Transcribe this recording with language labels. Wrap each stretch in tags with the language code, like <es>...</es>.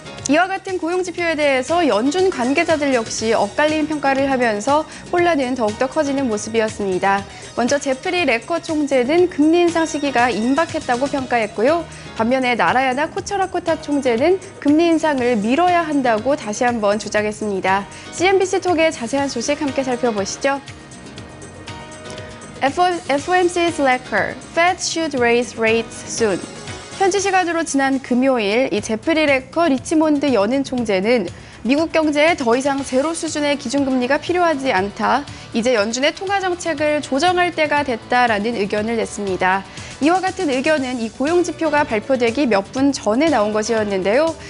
<ko>이와 같은 고용지표에 대해서 연준 관계자들 역시 엇갈린 평가를 하면서 혼란은 더욱더 커지는 모습이었습니다. 먼저 제프리 레커 총재는 금리 인상 시기가 임박했다고 평가했고요. 반면에 나라야나 코처라코타 총재는 금리 인상을 미뤄야 한다고 다시 한번 주장했습니다. CNBC 톡의 자세한 소식 함께 살펴보시죠.</ko> <en>FOMC's Lecker, Fed should raise rates soon.</en> <ko>현지 시간으로 지난 금요일 이 제프리 레커 리치몬드 연은 총재는 미국 경제에 더 이상 제로 수준의 기준금리가 필요하지 않다. 이제 연준의 통화 정책을 조정할 때가 됐다라는 의견을 냈습니다. 이와 같은 의견은 이 고용지표가 발표되기 몇 분 전에 나온 것이었는데요.</ko>